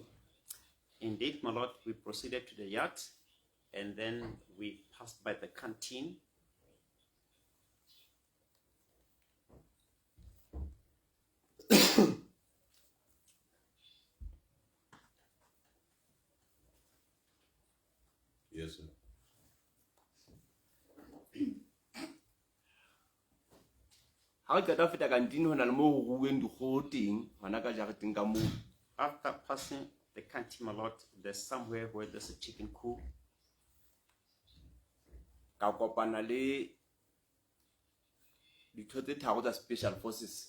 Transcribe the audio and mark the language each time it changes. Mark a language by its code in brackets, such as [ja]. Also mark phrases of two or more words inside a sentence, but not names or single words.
[en] Indeed, my lord, we proceeded to the yard and then we passed by the canteen. Yes, sir. [st] Ha re qeta go feta kantini ho na le mo go ruweng dikgoho teng hona ka jareteng ka moo. [en] After passing the canteen, my lord, there's somewhere where there's a chicken coop. [st] Ka kopana le ditho tse tharo tsa [en] special forces.